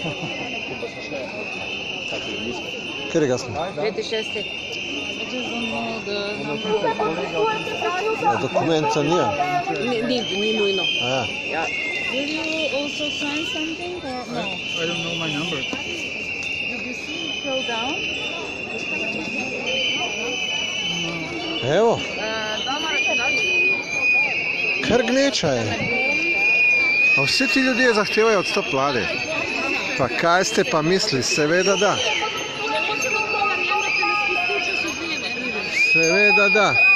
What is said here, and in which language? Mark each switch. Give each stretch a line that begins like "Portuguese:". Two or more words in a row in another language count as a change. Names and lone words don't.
Slovenian: Katerega smo? 5. 6.
Croatian: Ja, dokumenta nije.
Slovenian: Ni nujno. Ja. Ja.
English: Will you also sign something or no? I don't know my number. Did you see it go down?
Slovenian: Evo, kar gneča je. A vsi ti ljudje zahtevajo odstop vlade. Pa kaj ste pa mislili? Seveda da. Seveda da.